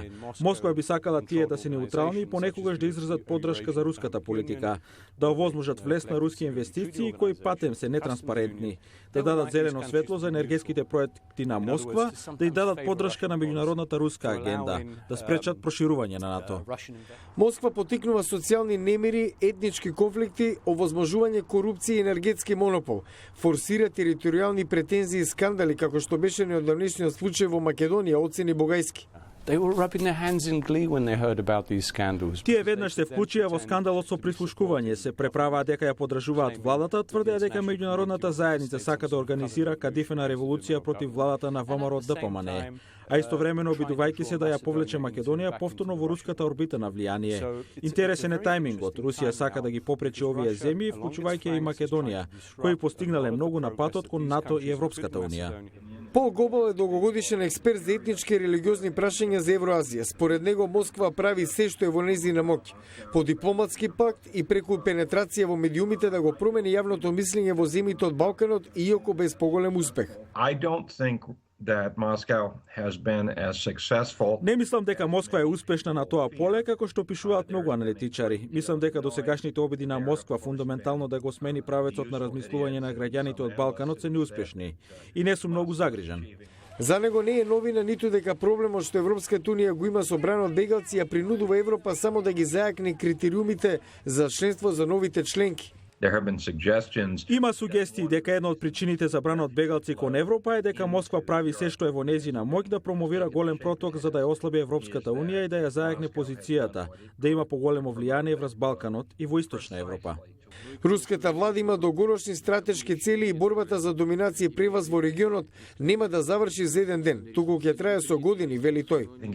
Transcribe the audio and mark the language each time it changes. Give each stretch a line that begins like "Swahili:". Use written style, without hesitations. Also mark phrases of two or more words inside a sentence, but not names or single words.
Macedonian: Москва би сакала тие да се неутрални и понекогаш да изразат поддршка за руската политика, да овозможат влез на руски инвестиции кои патем се нетранспарентни, да дадат зелено светло за енергетските проекти на Москва, да и дадат поддршка на меѓународната руска агенда, да спречат проширување на НАТО. Москва потикнува социјални немири, етнички конфликти, овозможување корупција и енергетски монопол, форсира територијални претензии и скандали како што беше неодамнешниот случај во Македонија, оцени Бугајски.
English: They were rubbing their hands in glee when they heard about these scandals.
Macedonian: Тие веднаш се вклучија во скандалот со прислушкување, се преправаа дека ја поддржуваат владата, тврдеа дека меѓународната заедница сака да организира кадифена револуција против владата на ВМРО ДПМНЕ, а истовремено обидувајќи се да ја повлече Македонија повторно во руската орбита на влијание. Интересен е тајмингот. Русија сака да ги попречи овие земји, вклучувајќи и Македонија, кои постигнале многу на патот кон НАТО и Европската унија. Пол Гобел е долгогодишен експерт за етнички и религиозни прашања за Евроазија. Според него Москва прави се што е во нејзина моќ, по дипломатски пакт и преку пенетрација во медиумите да го промени јавното мислење во земјите од Балканот, иако без поголем успех.
English: I don't think that Moscow has been as successful.
Macedonian: Не мислам дека Москва е успешна на тоа поле како што пишуваат многу аналитичари. Мислам дека досегашните обиди на Москва фундаментално да го смени правецот на размислување на граѓаните од Балканот се неуспешни и не сум многу загрижен. За него не е новина ниту дека проблемот што Европската унија го има со бран од бегалци ја принудува Европа само да ги зајакне критериумите за членство за новите членки.
English: There have been suggestions.
Macedonian: Има сугестии дека една од причините за бранот бегалци кон Европа е дека Москва прави се што е во нејзина моќ да промовира голем проток за да ја ослаби Европската унија и да ја зајакне позицијата, да има поголемо влијание врз Балканот и во Источна Европа. Руската влада има долгорочни стратешки цели и борбата за доминација и преваз во регионот нема да заврши за еден ден, туку ќе трае со години, вели тој.